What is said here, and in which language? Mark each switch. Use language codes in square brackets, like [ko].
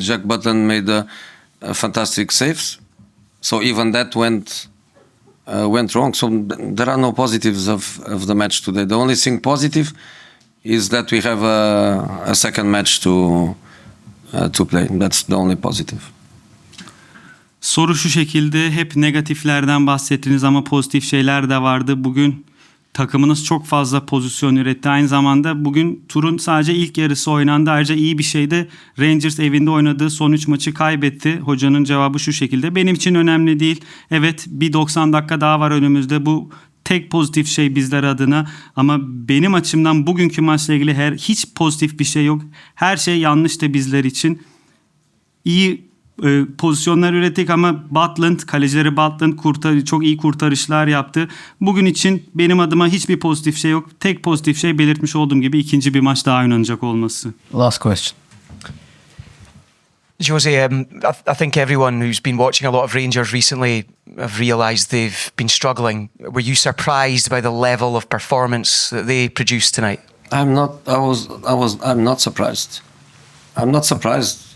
[en] Jack Butland made a fantastic saves, so even that went wrong. So there are no positives of the match today. The only thing positive is that we have a second match to play. That's the only positive. [tr] Soru şu şekilde, hep negatiflerden bahsettiniz ama pozitif şeyler de vardı. Bugün takımınız çok fazla pozisyon üretti. Aynı zamanda bugün turun sadece ilk yarısı oynandı. Ayrıca iyi bir şey de Rangers evinde oynadığı son 3 maçı kaybetti. Hocanın cevabı şu şekilde: benim için önemli değil. Evet, bir 90 dakika daha var önümüzde. Bu tek pozitif şey bizler adına, ama benim açımdan bugünkü maçla ilgili hiç pozitif bir şey yok. Her şey yanlıştı bizler için. İyi pozisyonlar ürettik ama kalecileri Butland çok iyi kurtarışlar yaptı. Bugün için benim adıma hiçbir pozitif şey yok. Tek pozitif şey belirtmiş olduğum gibi ikinci bir maç daha oynanacak olması. [en] Last question. Jose, I think everyone who's been watching a lot of Rangers recently have realised they've been struggling. Were you surprised by the level of performance that they produced tonight? I'm not surprised. I'm not surprised.